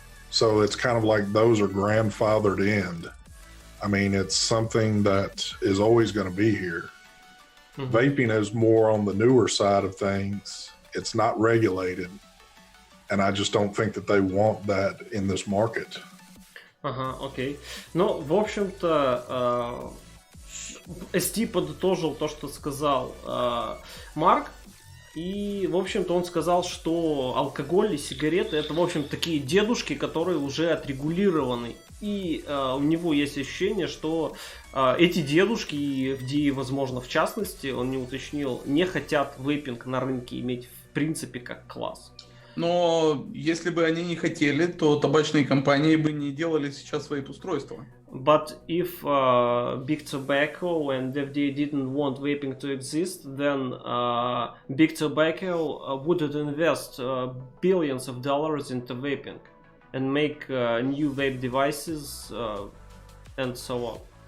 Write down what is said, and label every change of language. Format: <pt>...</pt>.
<en>So it's kind of like those are grandfathered in. I mean, it's something that is always going to be here. Vaping is more on the newer side of things. It's not regulated. And I just don't think that they want that in this market.</en> <ru>Ага, окей. Ну, в общем-то, ST подытожил то, что сказал Марк. И, в общем-то, он сказал, что алкоголь и сигареты — это, в общем, такие дедушки, которые уже отрегулированы. И у него есть ощущение, что эти дедушки, и FD, возможно, в частности, он не уточнил, не хотят вейпинг на рынке иметь в принципе как класс. Но если бы они не хотели, то табачные компании бы не делали сейчас вейп-устройства.</ru> <en>But if Big Tobacco and FDA didn't want vaping to exist, then Big Tobacco wouldn't invest billions of dollars into vaping and make new vape devices and so on.</en>